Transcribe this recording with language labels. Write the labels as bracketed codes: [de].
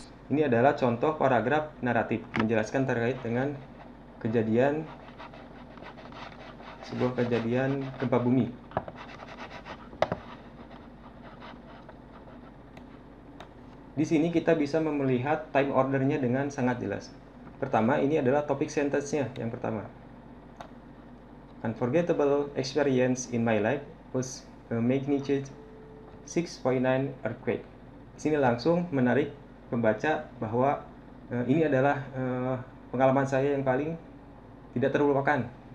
[id] Ini adalah contoh paragraf naratif menjelaskan terkait dengan sebuah kejadian gempa bumi. Di sini kita bisa melihat time ordernya dengan sangat jelas. Pertama, ini adalah topic sentence-nya yang pertama. [en] Unforgettable experience in my life was a magnitude 6.9 earthquake. [id] Di sini langsung menarik pembaca bahwa ini adalah pengalaman saya yang paling tidak terlupakan.